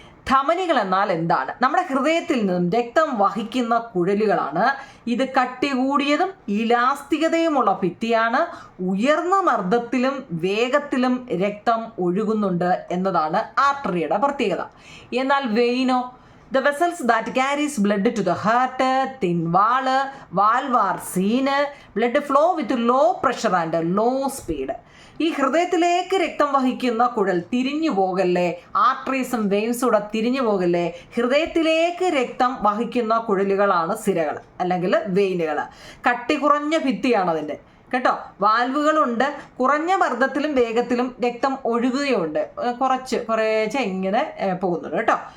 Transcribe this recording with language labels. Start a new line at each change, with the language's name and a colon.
Malayalam: ധമനികൾ എന്നാൽ എന്താണ്? നമ്മുടെ ഹൃദയത്തിൽ നിന്നും രക്തം വഹിക്കുന്ന കുഴലുകളാണ്. ഇത് കട്ടി കൂടിയതും ഇലാസ്തികതയുമുള്ള ഭിത്തിയാണ്. ഉയർന്ന മർദ്ദത്തിലും വേഗത്തിലും രക്തം ഒഴുകുന്നുണ്ട് എന്നതാണ് ആർട്ടറിയുടെ പ്രത്യേകത. എന്നാൽ വെയിനോ?
English: The vessels that carries blood to the heart, thin wall, valvar seen, blood flow with low pressure and low speed.
Malayalam: ഈ ഹൃദയത്തിലേക്ക് രക്തം വഹിക്കുന്ന കുഴൽ തിരിഞ്ഞു പോകല്ലേ, ആർട്ടറീസും വെയിൻസും കൂടെ തിരിഞ്ഞു പോകല്ലേ. ഹൃദയത്തിലേക്ക് രക്തം വഹിക്കുന്ന കുഴലുകളാണ് സിരകൾ അല്ലെങ്കിൽ വെയിനുകൾ. കട്ടി കുറഞ്ഞ ഭിത്തിയാണ് അതിൻ്റെ കേട്ടോ. വാൽവുകളുണ്ട്. കുറഞ്ഞ മർദ്ദത്തിലും വേഗത്തിലും രക്തം ഒഴുകുകയുണ്ട്. കുറേശ്ശെ ഇങ്ങനെ പോകുന്നുണ്ട് കേട്ടോ.